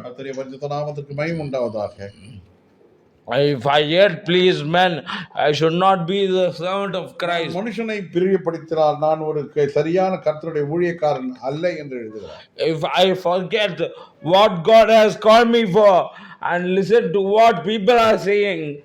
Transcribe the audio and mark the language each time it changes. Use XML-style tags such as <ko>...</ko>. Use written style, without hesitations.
<ta>கர்த்தருடைய பரிசுத்த நாமத்திற்கு மகிமை உண்டாவதாக.</ta> <en>If I yet please men, I should not be the servant of Christ.</en> <ta>மனுஷனை பிரியப்படுத்தினால் நான் ஒரு சரியான கர்த்தருடைய ஊழியக்காரன் அல்ல என்று எழுதுகிறார்.</ta> <en>If I forget what God has called me for and listen to what people are saying,</en>